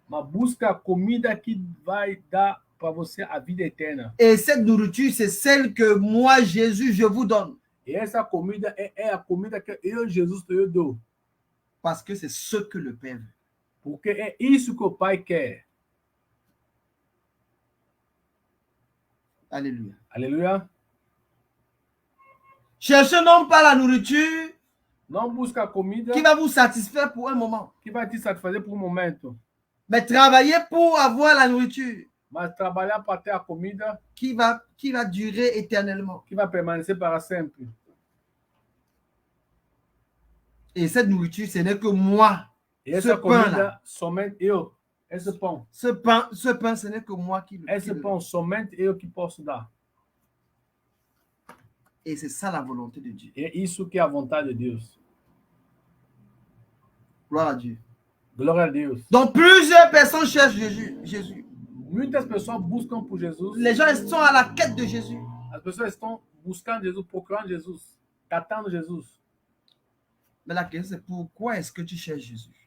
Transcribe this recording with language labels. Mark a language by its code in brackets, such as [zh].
[pt] mas busca a comida que vai dar para você a vida eterna. [fr] Et cette nourriture, c'est celle que moi, Jésus, je vous donne. [pt] E essa comida é a comida que eu, Jesus, eu dou. [fr] Parce que c'est ce que le Père veut. [pt] Porque é isso que o Pai quer. [fr] Alléluia. [pt] Aleluia. [fr] Cherchez non pas la nourriture [pt] Não busca a comida [fr] qui va vous satisfaire pour un moment, [pt] que vai te satisfazer por momento, [fr] mais travaillez pour avoir la nourriture [pt] mas trabalhar para ter a comida [fr] qui va durer éternellement. [pt] que vai permanecer para sempre. [fr] Et cette nourriture, ce n'est que moi. [pt] E essa [fr] Ce pain-là. [pt] comida, somente eu. Esse pão, [fr] ce pain, ce n'est que moi qui le [pt] esse [fr] qui le- [pt] pão somente eu que posso dar. [fr] Et c'est ça la volonté de Dieu. [pt] É isso que é a vontade de Deus. [fr] Gloire à Dieu. [pt] Glória a Deus. [fr] Donc plusieurs personnes cherchent Jésus. [pt] Muitas pessoas buscam por Jesus. [fr] Les gens sont à la quête de Jésus. [pt] As pessoas estão buscando Jesus, procurando Jesus, catando Jesus. [fr] Mais la question c'est pourquoi est-ce que tu cherches Jésus?